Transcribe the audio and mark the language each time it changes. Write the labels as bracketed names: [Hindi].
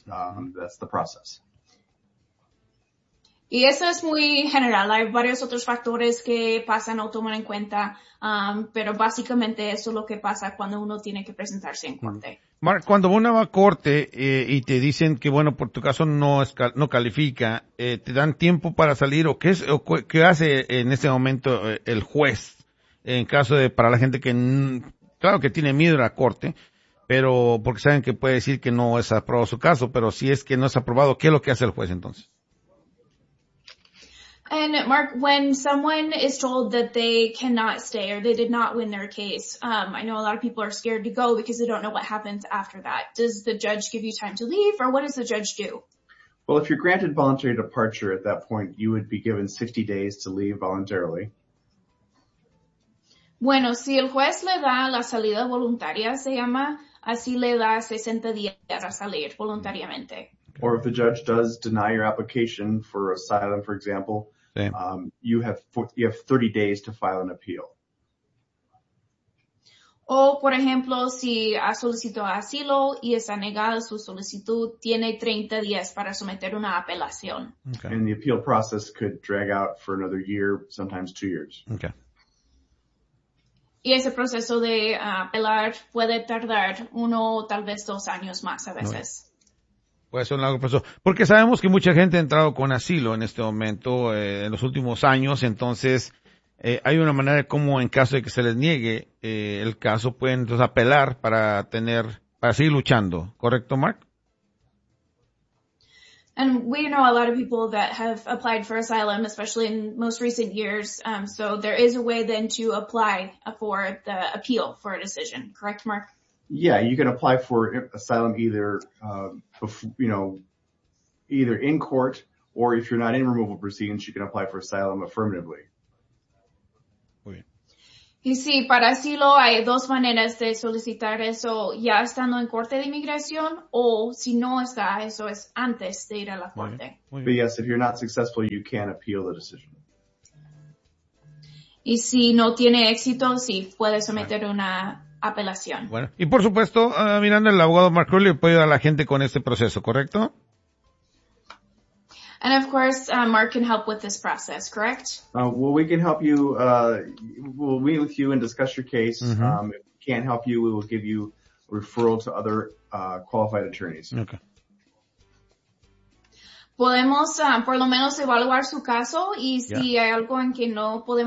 [English] That's the process. [Spanish] Y eso es muy general. Hay varios otros factores que pasan o toman en cuenta, pero básicamente eso es lo que pasa cuando uno tiene que presentarse en corte. Mark, cuando uno va a corte y te dicen que, bueno, por tu caso no califica, ¿te dan tiempo para salir o qué hace en ese momento el juez en caso de para la gente que, claro, que tiene miedo a la corte, Pero porque saben que puede decir que no es aprobado su caso, pero si es que no es aprobado, ¿qué es lo que hace el juez entonces? [English] And Mark, when someone is told that they cannot stay or they did not win their case, I know a lot of people are scared to go because they don't know what happens after that. Does the judge give you time to leave or what does the judge do? Well, if you're granted voluntary departure at that point, you would be given 60 days to leave voluntarily. [Spanish] Bueno, si el juez le da la salida voluntaria, se llama, así le da 60 días a salir voluntariamente. [English] Or if the judge does deny your application for asylum, for example, you have 30 days to file an appeal. [Spanish] O, por ejemplo, si ha solicitado asilo y está negada su solicitud, tiene 30 días para someter una apelación. [English] Okay. And the appeal process could drag out for another year, sometimes 2 years. Okay. [Spanish] Y ese proceso de apelar puede tardar uno o tal vez 2 años más a veces. Okay. Puede ser un largo proceso. Porque sabemos que mucha gente ha entrado con asilo en este momento, en los últimos años. Entonces, hay una manera como en caso de que se les niegue el caso, pueden entonces apelar para tener, para seguir luchando. ¿Correcto, Mark? [English] And we know a lot of people that have applied for asylum, especially in most recent years. So there is a way then to apply for the appeal for a decision. Correct, Mark? Yeah, you can apply for asylum either, either in court or if you're not in removal proceedings, you can apply for asylum affirmatively. [Spanish] Y sí, para asilo hay 2 maneras de solicitar eso, ya estando en corte de inmigración, o si no está, eso es antes de ir a la corte. [English] But yes, if you're not successful, you can appeal the decision. [Spanish] Y si no tiene éxito, sí, puede someter una apelación. Bueno, y por supuesto, mirando el abogado Mark Crowley, puede ayudar a la gente con este proceso, ¿correcto? [English] And of course, Mark can help with this process, correct? Well, we can help you. We'll meet with you and discuss your case. Mm-hmm. If we can't help you, we will give you a referral to other qualified attorneys. Okay. [Spanish] Podemos, por lo menos, evaluar su caso y si hay algo en que no podemos.